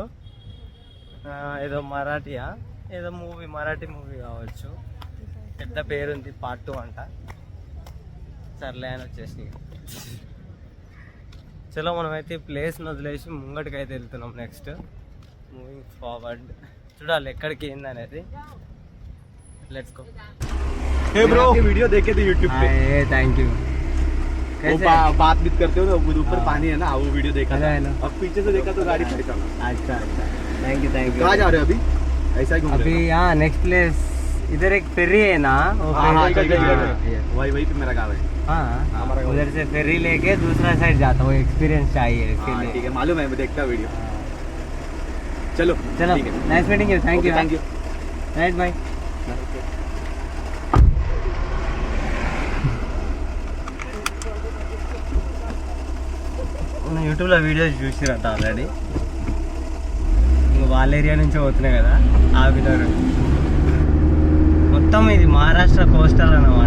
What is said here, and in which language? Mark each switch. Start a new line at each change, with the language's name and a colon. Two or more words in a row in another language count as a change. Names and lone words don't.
Telugu: ఏదో మరాఠీయా, ఏదో మరాఠీ మూవీ కావచ్చు, పెద్ద పేరుంది, పార్ట్ 2 అంట. సర్లే అని వచ్చేసి చలో మనమైతే ఈ ప్లేస్ని వదిలేసి ముంగటికి అయితే వెళ్తున్నాం.
English: next moving forward,
Telugu: చూడాలి ఎక్కడికి ఏంది అనేది.
English: Let's go.
Hindi: हे ब्रो वीडियो देखे थे यूट्यूब पे
English: Thank you.
Hindi: बात भी करते हो तो ऊपर पानी है ना, वो वीडियो देखा था. है ना. अब पीछे से देखा तो गाड़ी पहचाना. अच्छा अच्छा,
English: thank you.
Hindi: कहाँ जा रहे हो अभी? ऐसा ही घूम रहे अभी यहाँ
English: next place,
Hindi: इधर एक फेरी है ना, वो वही पे मेरा गाँव है. हाँ, उधर से फेरी लेके दूसरा साइड जाता हूँ, एक्सपीरियंस चाहिए इसके लिए. ठीक है, मालूम है, मैं देखता वीडियो. चलो
English: चलो, nice meeting you. thank you. right, bye.
Telugu: యూట్యూబ్లో వీడియోస్ చూసిరట ఆల్రెడీ. ఇంకా వాళ్ళ ఏరియా నుంచి పోతున్నాయి కదా, ఆగినారు. మొత్తం ఇది మహారాష్ట్ర కోస్టల్ అన్నమాట.